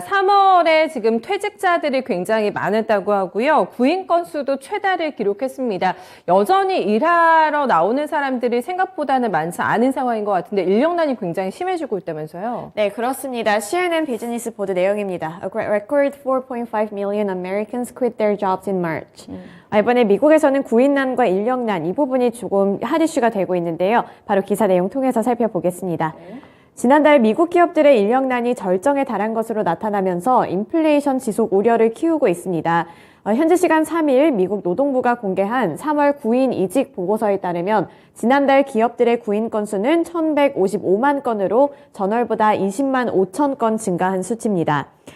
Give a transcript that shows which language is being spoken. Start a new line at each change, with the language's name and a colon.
Korean: 3월에 지금 퇴직자들이 굉장히 많았다고 하고요. 구인 건수도 최다를 기록했습니다. 여전히 일하러 나오는 사람들이 생각보다는 많지 않은 상황인 것 같은데 인력난이 굉장히 심해지고 있다면서요? 네, 그렇습니다. CNN 비즈니스 보도 내용입니다.
English: A record 4.5 million Americans quit their jobs in March.
Korean: 이번에 미국에서는 구인난과 인력난 이 부분이 조금 핫 이슈가 되고 있는데요. 바로 기사 내용 통해서 살펴보겠습니다. 지난달 미국 기업들의 인력난이 절정에 달한 것으로 나타나면서 인플레이션 지속 우려를 키우고 있습니다. 현지 시간 3일 미국 노동부가 공개한 3월 구인 이직 보고서에 따르면 지난달 기업들의 구인 건수는 1,155만 건으로 전월보다 20만 5천 건 증가한 수치입니다.